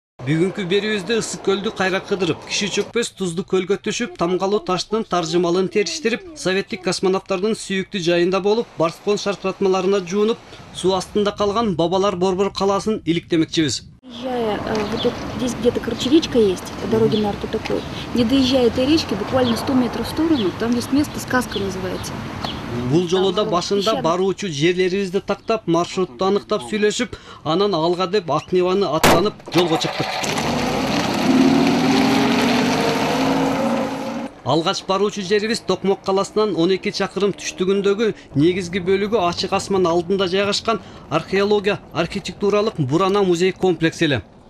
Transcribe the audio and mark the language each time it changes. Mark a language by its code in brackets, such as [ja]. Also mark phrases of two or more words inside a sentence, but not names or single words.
[ky] Бүгүнкү берүүбүздө ысык көлдү кайра кыдырып, киши чөкпөс туздуу көлгө түшүп, тамгалуу таштын таржымалын териштирип, советтик космонавттардын сүйүктүү жайында болуп, Барспон шаркыратмаларына жуунуп, суу астында калган Бабалар Борбор калаасын иликтемекчибиз. [ru] Вот здесь где-то речка есть, по дороге на Арту такой. Не доезжая этой речки, буквально 100 метров в сторону, там есть место, сказка называется. [ky] Бул жолу да башында баруучу жерлерибизди тактап, маршрутту аныктап сүйлөшүп, анан алга деп Ак Неваны аттанып жолго чыктык. Алгач баруучу жерибиз Токмок каласынан 12 чакырым түштүгүндөгү негизги бөлүгү ачык асман алдында жайгашкан археология архитектуралык Бурана музей комплекси эле.